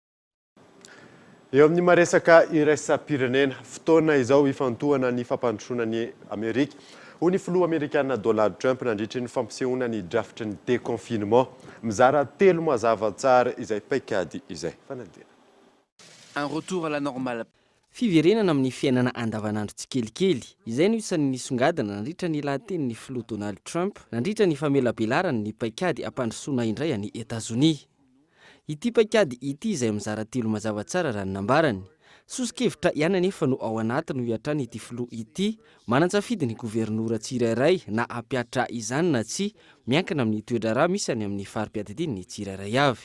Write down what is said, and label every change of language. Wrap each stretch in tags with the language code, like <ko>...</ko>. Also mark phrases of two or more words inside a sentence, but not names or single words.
<mg>Eo amin'ny maresaka iraisam-pirenena fotoana izao ifantohana ny fampandrosoana ny Amerika. Hoy ny filoha Amerikana Donald Trump nandritra ny fampisehoana ny drafitry ny déconfinement mizara 3 mazava tsara izay paikady izay. Fanadina.</mg> <fr>Un retour à la normale.</fr> <mg>Fiverenana amin'ny fiainana andavanandro tsikelikely, izay no isan'ny nisongadina nandritra ny lahatenin'ny filoha Donald Trump nandritra ny famelabelarany ny paikady ampandrosoana indray any Etazonia. Ity paikady ity izay mizara 3 mazava tsara raha nambarany. Sosikevitra ihany anefa no ao anatiny hoatrany ity filoha ity, manantsafidy ny gouvernoura tsirairay na ampiatra izany na tsy, miankina amin'ny toedrara misy any amin'ny farim-piadidiny ny tsirairay avy.</mg>